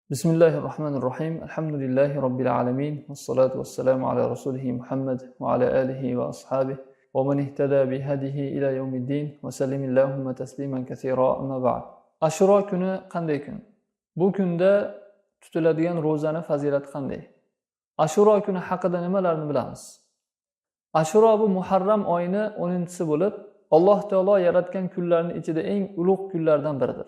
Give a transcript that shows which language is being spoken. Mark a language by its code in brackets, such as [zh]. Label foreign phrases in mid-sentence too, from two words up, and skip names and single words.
[ar] بسم الله الرحمن الرحيم. الحمد لله رب العالمين. والصلاة والسلام على رسوله محمد وعلى آله وأصحابه ومن اهتدى بهديه إلى يوم الدين وسلم اللهم تسليما كثيرا أما بعد. [uz] Ashura kuni qanday kun? Bu kunda tutiladigan ro'zani fazilati qanday? Ashura kuni haqida nimalarni bilamiz? Ashura bu Muharram oyini 10-si bo'lib, Alloh taolo yaratgan kunlarning ichida eng ulug' kunlardan biridir.